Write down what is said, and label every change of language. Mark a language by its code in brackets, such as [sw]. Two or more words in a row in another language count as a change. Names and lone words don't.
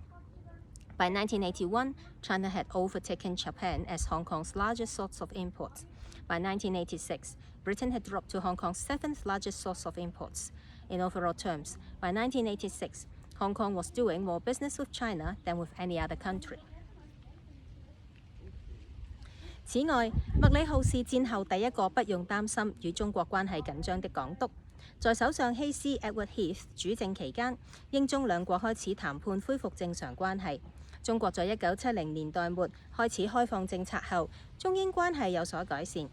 [en] By 1981, China had overtaken Japan as Hong Kong's largest source of imports. By 1986, Britain had dropped to Hong Kong's 7th largest source of imports. In overall terms, by 1986, Hong Kong was doing more business with China than with any other country. [zh] 此外，麥理浩是戰後第一個不用擔心與中國關係緊張的港督。在首相希斯 Edward Heath 主政期間，英中兩國開始談判恢復正常關係。中國在1970年代末開始開放政策後，中英關係有所改善。